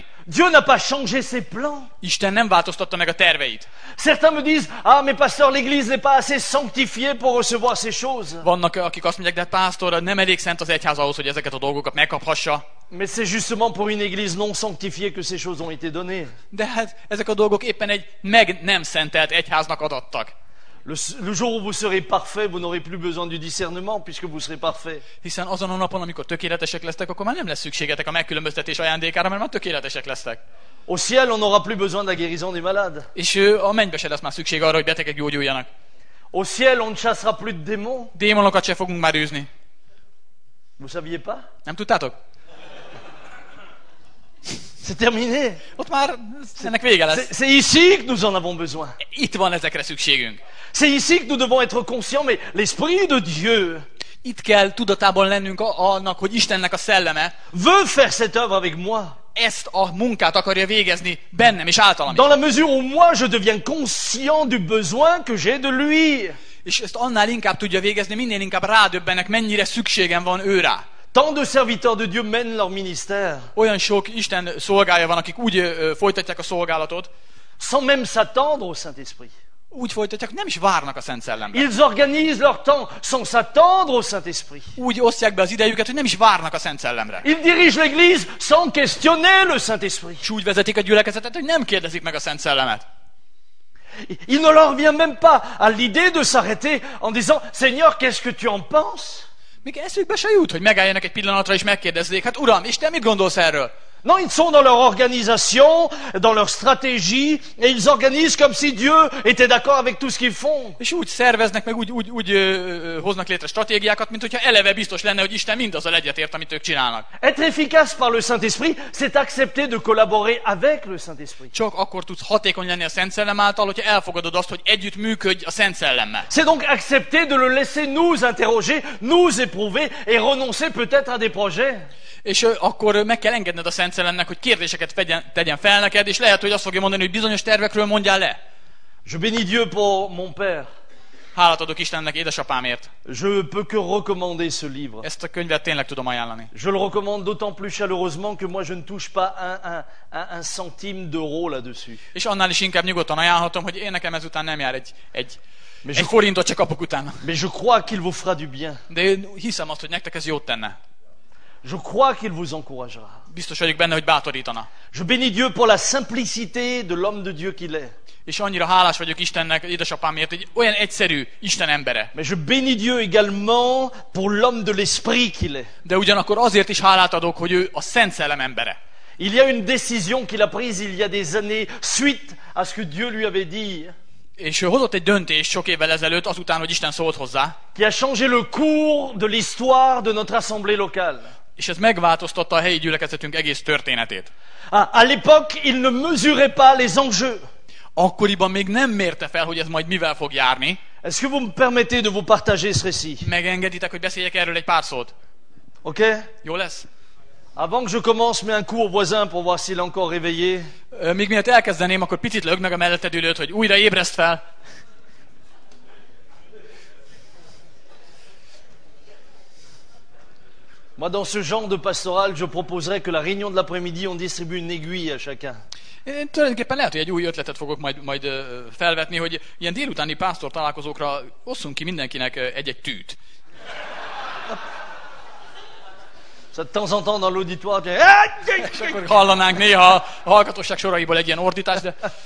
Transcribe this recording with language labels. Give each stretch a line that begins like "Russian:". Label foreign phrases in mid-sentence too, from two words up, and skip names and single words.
French: Dieu n'a pas changé ses plans.
Hungarian: Isten nem változtatta meg a terveit.
French: Certains me disent, ah mais pasteur, l'église n'est pas assez sanctifiée pour recevoir ces choses.
Hungarian: Vannak, akik azt mondják, de hát pásztor, nem elég szent az egyház ahhoz, hogy ezeket a dolgokat megkaphassa.
French: Mais c'est justement pour une église non sanctifiée que ces choses ont été données.
Hungarian: De hát ezek a dolgok éppen egy meg nem szentelt egyháznak adattak.
French: Le jour où vous serez parfait, vous n'aurez plus besoin du discernement puisque vous serez parfait.
Hungarian: Hiszen azon a napon, amikor tökéletesek lesztek, akkor már nem lesz szükségetek a megkülönböztetés ajándékára, mert már tökéletesek lesztek.
French: Au ciel, on n'aura plus besoin de la guérison des malades.
Hungarian: És a mennybe se lesz már szükség arra, hogy betegek gyógyuljanak.
French: Au ciel, on ne chassera plus de démons.
Hungarian: Démonokat se fogunk már űzni.
French: Vous saviez pas?
Hungarian: Nem tudtátok?
French: C'est terminé.
Hungarian: Ott már ennek vége lesz.
French: C'est ici que nous en avons besoin.
Hungarian: Itt van ezekre szükségünk.
French: C'est ici que nous devons être conscients, mais l'Esprit de Dieu
Hungarian: Itt kell tudatában lennünk annak, hogy Istennek a szelleme
French: veut faire cette œuvre avec moi.
Hungarian: ezt a munkát akarja végezni bennem és általam is.
French: Dans la mesure où moi je deviens conscient du besoin que j'ai de lui.
Hungarian: És ezt annál inkább tudja végezni, minél inkább rádöbbenek, mennyire szükségem van ő rá.
French: Tant de serviteurs de Dieu mènent leur ministère
Hungarian: Olyan sok Isten szolgája van, akik úgy folytatják a szolgálatot,
French: sans même s'attendre au Saint-Esprit.
Hungarian: úgy folytatják, hogy nem is várnak a Szent Szellemre.
French: Ils organisent leur temps sans s'attendre au Saint-Esprit.
Hungarian: Úgy osztják be az idejüket, hogy nem is várnak a Szent Szellemre.
French: Ils dirigent l'Église sans questionner le Saint-Esprit.
Hungarian: És úgy vezetik a gyülekezetet, hogy nem kérdezik meg a Szent Szellemet.
French: Il ne leur vient même pas à l'idée de s'arrêter en disant « Seigneur, qu'est-ce que tu en penses ?»
Hungarian: Még eszükbe se jut, hogy megálljanak egy pillanatra és megkérdezzék, hát Uram, Isten mit gondolsz erről?
French: Non, ils sont dans leur organisation, dans leur stratégie, et ils organisent comme si Dieu était d'accord avec tout ce qu'ils font.
Hungarian: És úgy szerveznek, meg úgy hoznak létre stratégiákat, mint hogyha eleve biztos lenne, hogy Isten mindazzal egyetért, amit ők csinálnak.
French: Être efficace par le Saint-Esprit, c'est accepter de collaborer avec le Saint-Esprit.
Hungarian: Csak akkor tudsz hatékony lenni a Szent Szellem által, hogyha elfogadod azt, hogy együtt működj a Szent Szellemmel.
French: C'est donc accepter de le laisser nous interroger, nous éprouver et renoncer peut-être à des projets.
Hungarian: És akkor meg kell engedned a Szent Szellemnek, hogy kérdéseket tegyen fel neked, és lehet, hogy azt fogja mondani, hogy bizonyos tervekről mondjál le.
French: Je bénis Dieu pour mon père.
Hungarian: Hálát adok Istennek édesapámért.
French: Je peux que recommander ce livre.
Hungarian: Ezt a könyvet tényleg tudom ajánlani.
French: Je le recommande d'autant plus chaleureusement que moi je ne touche pas un centime d'euro là-dessus.
Hungarian: És annál is inkább nyugodtan ajánlhatom, hogy én nekem ezután nem jár egy forintot se kapok utána.
French: Mais je crois qu'il vous fera du bien.
Hungarian: De én hiszem azt, hogy nektek ez jót tenne.
French: Je crois qu'il vous encouragera.
Hungarian: Biztos vagyok benne, hogy bátorítana.
French: Je bénis Dieu pour la simplicité de l'homme de Dieu qu'il est.
Hungarian: És annyira hálás vagyok Istennek, édesapámért, hogy olyan egyszerű Isten embere.
French: Mais je bénis Dieu également pour l'homme de l'esprit qu'il est.
Hungarian: De ugyanakkor azért is hálát adok, hogy ő a Szent Szellem embere.
French: Il y a une décision qu'il a prise il y a des années suite à ce que Dieu lui avait dit.
Hungarian: És ő hozott egy döntést sok évvel ezelőtt, azután, hogy Isten szólt hozzá.
French: Qui a changé le cours de l'histoire de notre assemblée locale.
Hungarian: És ez megváltoztatta a helyi gyülekezetünk egész történetét.
French: À l'époque, il ne mesurait pas les enjeux.
Hungarian: Akkoriban még nem mérte fel, hogy ez majd mivel fog járni.
French: Est-ce que vous me permettez de vous partager ce récit?
Hungarian: Megengeditek, hogy beszéljek erről egy pár szót?
French: Ok?
Hungarian: Jó lesz?
French: Avant que je commence, mets un coup au voisin pour voir s'il est encore réveillé.
Hungarian: Még miatt elkezdeném, akkor picit lögd meg a melletted ülőt, hogy újra ébreszt fel.
French: Moi, dans ce genre de pastoral, je proposerais que la réunion de l'après-midi, on distribue une aiguille à chacun.
Hungarian: Én tulajdonképpen lehet, hogy egy új ötletet fogok majd felvetni, hogy ilyen délutáni pásztor találkozókra osszunk ki mindenkinek egy-egy tűt.
French: Ça, de temps en temps, dans l'auditoire,
Hungarian: És akkor hallanánk néha a hallgatóság soraiból egy ilyen ordítást,
French: de...